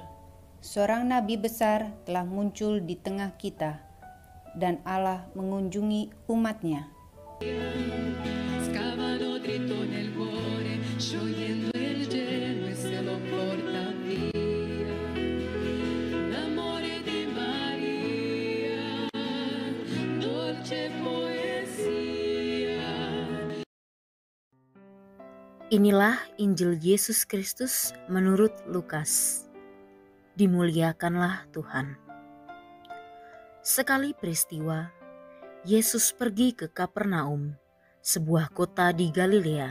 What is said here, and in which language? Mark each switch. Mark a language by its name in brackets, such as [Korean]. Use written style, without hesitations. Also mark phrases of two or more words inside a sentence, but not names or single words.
[Indonesian] Seorang nabi besar telah muncul di tengah kita, dan Allah mengunjungi umat-Nya. [Italian] Scavano dritto nel cuore, sciogliendo il gelo e se lo porta via. L'amore di Maria, dolce poesia. [Indonesian] Inilah Injil Yesus Kristus menurut Lukas. Dimuliakanlah Tuhan. Sekali peristiwa, Yesus pergi ke Kapernaum, sebuah kota di Galilea.